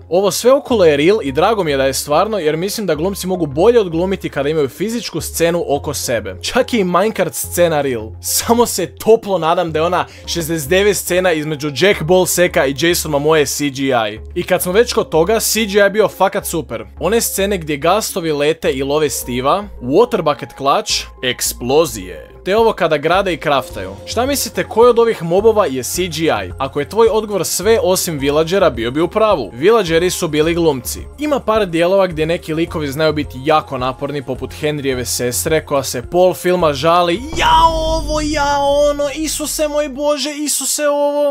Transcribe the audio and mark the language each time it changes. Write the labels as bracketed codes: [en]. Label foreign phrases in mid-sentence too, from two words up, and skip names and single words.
[hr] Ovo sve okolo je real i drago mi je da je stvarno, jer mislim da glumci mogu bolje odglumiti kada imaju fizičku scenu oko sebe. Čak i Minecraft scena real. Samo se toplo nadam da je ona 69 scena između Jack Ballsacka i Jason Momoe CGI. I kad smo već kod toga, CGI je bio fakat super. [en] One scene [hr] gdje gastovi lete i love Steva, [en] water bucket clutch, [hr] eksplozije. Te ovo kada grade i kraftaju. Šta mislite koji od ovih mobova je CGI? Ako je tvoj odgovor sve osim villagera, bio bi u pravu. Villageri su bili glumci. Ima par dijelova gdje neki likovi znaju biti jako naporni, poput Henryjeve sestre koja se pol filma žali: ja ovo, ja ono, Isuse moj Bože, Isuse ovo.